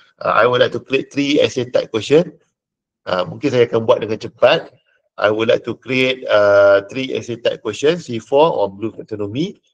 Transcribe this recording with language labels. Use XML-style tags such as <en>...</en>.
<en>I would like to create 3 essay type question.</en> <id>Mungkin saya akan buat dengan cepat.</id> <en>I would like to create 3 essay type question, C4 or Bloom taxonomy.</en>